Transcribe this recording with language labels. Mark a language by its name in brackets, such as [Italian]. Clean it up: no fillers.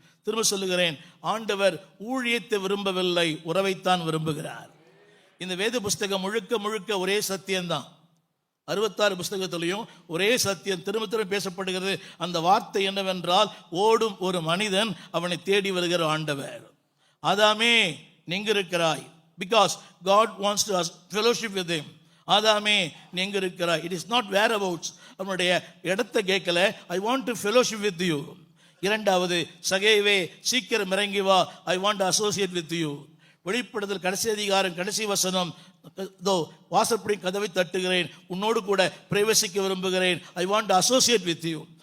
[Tamil] திரும்ப சொல்லுகிறேன், ஆண்டவர் ஊழியத்தை விரும்பவில்லை, உறவைத்தான் விரும்புகிறார். இந்த வேத புஸ்தகம் முழுக்க முழுக்க ஒரே சத்தியம்தான். 66 புஸ்தகத்திலையும் ஒரே சத்தியம் திரும்ப திரும்ப பேசப்படுகிறது. அந்த வார்த்தை என்னவென்றால், ஓடும் ஒரு மனிதன் அவனை தேடி வருகிற ஆண்டவர். ஆதாமே நீங்க இருக்கிறாய், [English] because God wants to fellowship with him. [Tamil] ஆதாமே நீங்க இருக்கிறாய். [English] It is not whereabouts. [Tamil] அவனுடைய இடத்தை கேட்கல, [English] I want to fellowship with you. [Tamil] இரண்டாவது, சகேவே சீக்கிரம் இறங்கி வா, [English] I want to associate with you. [Tamil] வெளிப்படுதல் கடைசி அதிகாரம் கடைசி வசனம், தோ வாசற்படி கதவை தட்டுகிறேன், உன்னோடு கூட பிரவேசிக்க விரும்புகிறேன், [English] I want to associate with you.